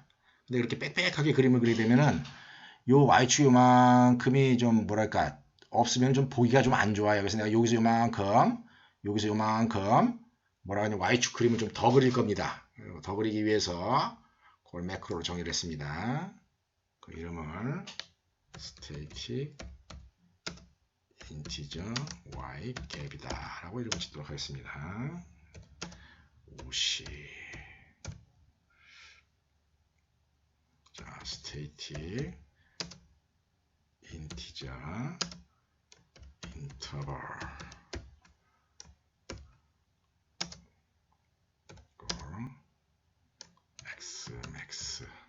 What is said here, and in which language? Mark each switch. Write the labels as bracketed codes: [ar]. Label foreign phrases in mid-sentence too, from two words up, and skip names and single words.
[ko] 근데 이렇게 빽빽하게 그림을 그리게 되면은 요 y축 요만큼이 좀 뭐랄까 없으면 좀 보기가 좀 안 좋아요. 그래서 내가 여기서 요만큼 뭐라 하냐 y축 그림을 좀 더 그릴 겁니다. 더 그리기 위해서 그걸 매크로로 정의를 했습니다. 그 이름을 [en] state integer y [ko] 갭이다 라고 이름을 짓도록 하겠습니다. 50 자, [en] state integer interval x max